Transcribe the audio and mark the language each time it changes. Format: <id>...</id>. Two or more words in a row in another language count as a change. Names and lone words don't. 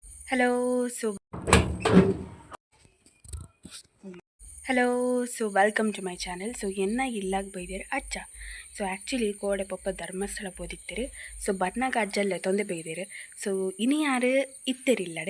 <en>Hello, so welcome to my channel.</en> <tcy>So enna illag ಬೈದಿರ ಅಜ್ಜ.</tcy> <en>so actually</en> <tcy>ಕೋಡೆ ಪಪ್ಪ ಧರ್ಮಸ್ಥಳ ಪೋದಿತ್ತಿರು. ಸೊ ಬಟ್ನಾಗ ಅಜ್ಜಲ್ಲೇ ತೊಂದೆ ಬೈದಿರು. ಸೊ ಇನಿ ಯಾರು ಇತ್ತಿರಿಲ್ಲಡೆ.</tcy>